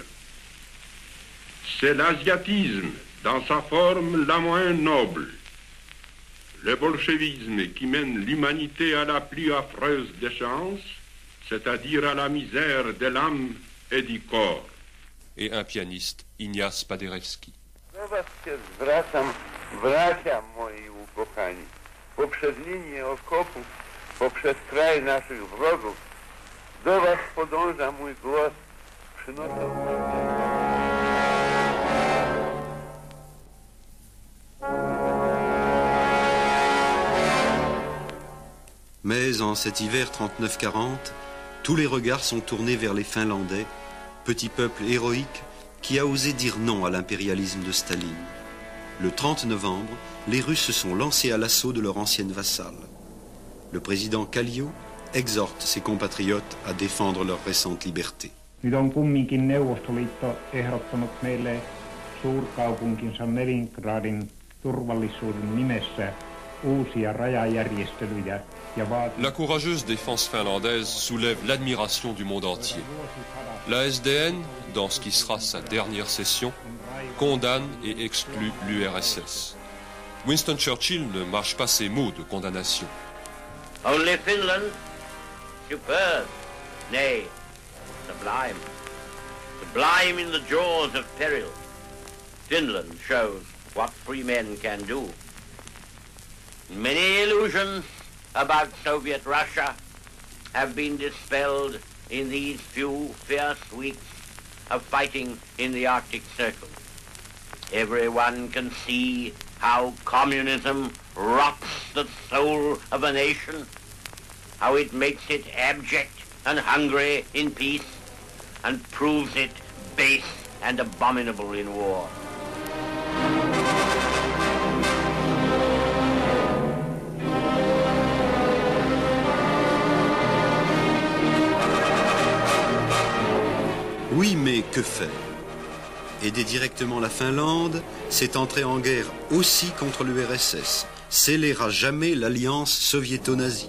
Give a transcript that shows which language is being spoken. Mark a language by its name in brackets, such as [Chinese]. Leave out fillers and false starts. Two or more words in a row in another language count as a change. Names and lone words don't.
[French] C'est l'asiatisme dans sa forme la moins noble. Le bolchevisme qui mène l'humanité à la plus affreuse des chances, c'est-à-dire à la misère de l'âme et du corps. Et un pianiste, Ignace Paderewski. [Polish] Bracia moi ukochani, poprzez linię okopów, poprzez kraj naszych wrogów, do was podąża mój głos, przynoszę. [French] Mais en cet hiver 39-40, tous les regards sont tournés vers les Finlandais, petit peuple héroïque qui a osé dire non à l'impérialisme de Staline. Le 30 novembre, les Russes se sont lancés à l'assaut de leur ancienne vassale. Le président Kallio exhorte ses compatriotes à défendre leur récente liberté. [Finnish] Nyt on kumminkin Neuvostoliitto ehdottanut meille suurkaupunkinsa Leningradin turvallisuuden nimessä uusia rajajärjestelyjä. [French] La courageuse défense finlandaise soulève l'admiration du monde entier. La SDN, dans ce qui sera sa dernière session, condamne et exclut l'URSS. Winston Churchill ne mâche pas ses mots de condamnation. [English] Only Finland, superb, nay, sublime. Sublime in the jaws of peril. Finland shows what free men can do. Many illusions about Soviet Russia have been dispelled in these few fierce weeks of fighting in the Arctic Circle. Everyone can see how communism rots the soul of a nation, how it makes it abject and hungry in peace, and proves it base and abominable in war. [French] Oui, mais que faire? Aider directement la Finlande, c'est entrer en guerre aussi contre l'URSS, sceller à jamais l'alliance soviéto-nazie.